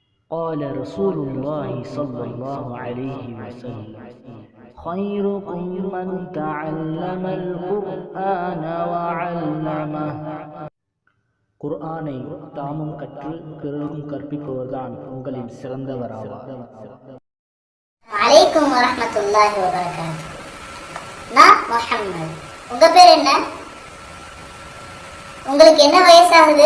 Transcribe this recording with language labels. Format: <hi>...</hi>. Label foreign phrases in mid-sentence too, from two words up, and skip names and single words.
<ar>قال رسول الله صلى الله عليه وسلم خيركم من تعلم القرآن وعلمه.</ar> <ta>குர்ஆனை தாமும் கற்று பிறருக்கும் கற்பிப்பவர்தான் உங்களில் சிறந்தவராவார்.</ta> <ar>عليكم ورحمة الله وبركاته.</ar> <ta>நான் முஹம்மது. உங்க பேர் என்ன? உங்களுக்கு என்ன வயசாகுது?</ta>